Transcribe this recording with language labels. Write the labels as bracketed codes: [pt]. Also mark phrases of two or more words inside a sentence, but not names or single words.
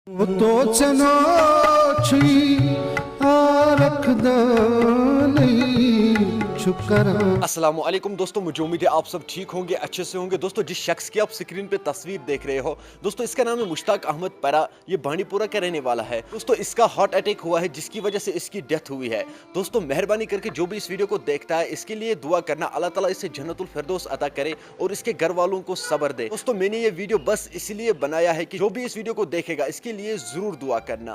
[ks] وہ تو چنا چھئی [ur] السلام علیکم دوستو، مجھے امید ہے آپ سب ٹھیک ہوں گے، اچھے سے ہوں گے۔ دوستو جس شخص کی آپ سکرین پہ تصویر دیکھ رہے ہو دوستو، اس کا نام ہے مشتاق احمد پرا، یہ بانڈی پورہ کا رہنے والا ہے۔ دوستو اس کا [en] heart attack [ur] ہوا ہے جس کی وجہ سے اس کی ڈیتھ ہوئی ہے۔ دوستو مہربانی کر کے جو بھی اس ویڈیو کو دیکھتا ہے اس کے لیے دعا کرنا، اللہ تعالیٰ اسے جنت الفردوس عطا کرے اور اس کے گھر والوں کو صبر دے۔ دوستو میں نے یہ ویڈیو بس اس لیے بنایا ہے کہ جو بھی اس ویڈیو کو دیکھے گا اس کے لیے ضرور دعا کرنا۔